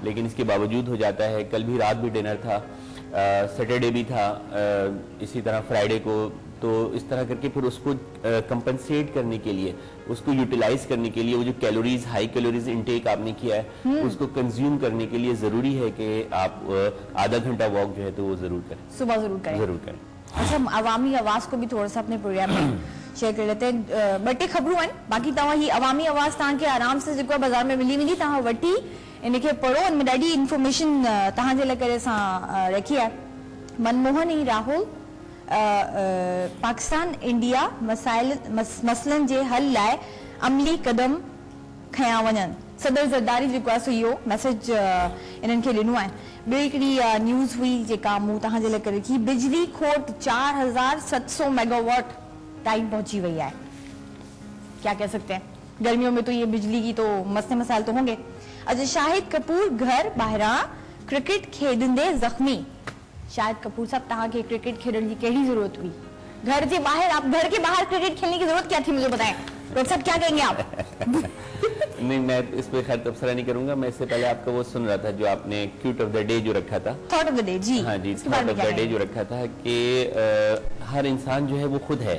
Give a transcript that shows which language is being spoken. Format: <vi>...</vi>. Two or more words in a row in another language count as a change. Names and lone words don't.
<ur>لیکن اس کے باوجود ہو جاتا ہے۔ کل بھی رات بھی ڈنر تھا، سیٹرڈے بھی تھا، اسی طرح فرائیڈے کو، تو اس طرح کر کے پھر اس کو کمپنسیٹ کرنے کے لیے، اس کو یوٹیلائز کرنے کے لیے وہ جو</ur> <en>calories high calories intake</en> <ur>آپ نے کیا ہے اس کو کنزیوم کرنے کے لیے ضروری ہے کہ آپ آدھا گھنٹہ واک جو ہے تو وہ ضرور کریں, صبح ضرور کریں. اچھا عوامی آواز کو بھی تھوڑا سا اپنے پروگرام میں شیئر کر لیتے ہیں.</ur> <sd>ॿ टे ख़बरूं आहिनि, बाक़ी तव्हां ही अवामी आवाज़ तव्हांखे आराम सां जेको आहे बाज़ार में मिली तव्हां वठी इनखे पढ़ो, इनमें ॾाढी इंफॉर्मेशन तव्हांजे लाइ करे असां रखी आहे। मनमोहन ई राहुल पाकिस्तान इंडिया मसइलनि जे हल लाइ अमली कदम खयां वञनि, सदर ज़रदारी जेको आहे सो इहो मैसेज इन्हनि खे ॾिनो आहे। ॿी हिकिड़ी न्यूज़ हुई जेका मूं तव्हांजे लाइ करे रखी, बिजली खोट 4700 मेगावाट टाइम पहुंची वही है।</sd> <ur>کیا کہہ سکتے ہیں، گرمیوں میں تو یہ بجلی کی تو مسلے مسائل تو ہوں گے.</ur> <sd>अच्छा शाहिद कपूर घर ॿाहिरां क्रिकेट खेॾंदे ज़ख्मी। शाहिद कपूर साहब तव्हांखे क्रिकेट</sd> <ur>کھیلنے کی</ur> <sd>केड़ी जरूरत हुई?</sd> <ur>گھر کے باہر، آپ گھر کے باہر کرکٹ کھیلنے کی ضرورت کیا تھی، مجھے بتائیں. ڈاکٹر صاحب کیا کہیں گے آپ? نہیں، میں اس پے خیر تبصرہ نہیں کروں گا۔ میں اس سے پہلے آپ کا وہ سن رہا تھا جو آپ نے</ur> <en>cute of the day</en> <ur>جو رکھا تھا,</ur> <en>Thought of the day. Ji</en> <ur>ہاں جی,</ur> <en>thought of the day</en> <ur>جو رکھا تھا کہ ہر انسان جو ہے وہ خود ہے.</ur>